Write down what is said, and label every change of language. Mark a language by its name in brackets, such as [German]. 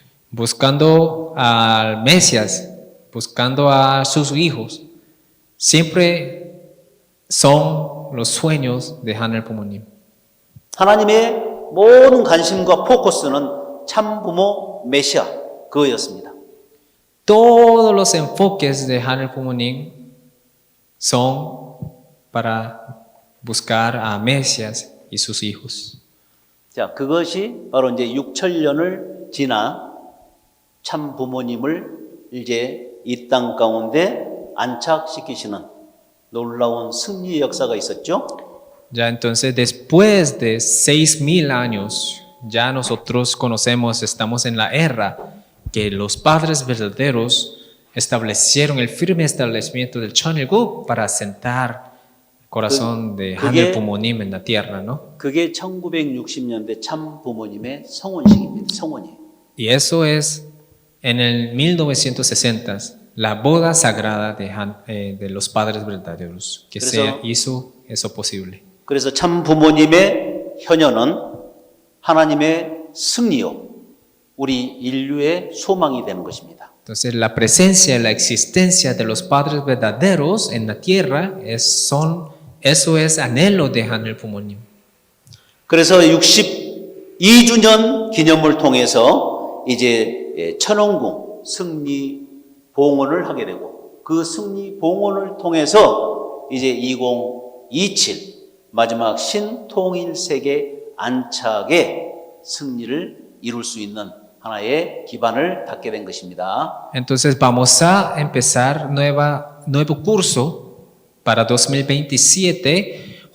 [Spanish] Buscando al Mesías, buscando a sus hijos, siempre son los sueños de Hanel Pumonim. [Korean] 하나님의 모든 관심과 포커스는 참 부모 메시아 그거였습니다. [Spanish] Todos los enfoques de Hanel Pumonim son para buscar a Mesías y sus hijos. [Korean] 자, 그것이 바로 이제 6천년을 지나 참 부모님을 이제 이 땅 가운데 안착시키시는 놀라운 승리의 역사가 있었죠. [Spanish] Ya entonces, después de 6,000 años, ya nosotros conocemos, estamos en la era que los padres verdaderos establecieron el firme establecimiento del Cheonilguk para asentar el corazón de Hanel Pumonim en la tierra, ¿no? [Korean] 그게 1960년대 참 부모님의 성혼식입니다. 성혼이에요. [Spanish] Y eso es en el 1960, la boda sagrada de los padres verdaderos, que se hizo eso posible. [Korean] 그래서 참 부모님의 현현은 하나님의 승리요, 우리 인류의 소망이 되는 것입니다. [Spanish] Entonces, la presencia, la existencia de los padres verdaderos en la tierra eso es anhelo de Hanel Pumonim. [Korean] 그래서 62주년 기념을 통해서 이제 천원궁 승리 봉헌을 하게 되고 그 승리 봉헌을 통해서 이제 2027 마지막 신통일 세계 안착의 승리를 이룰 수 있는 하나의 기반을 닫게 된 것입니다. [Spanish] Entonces vamos a empezar nuevo curso para 2027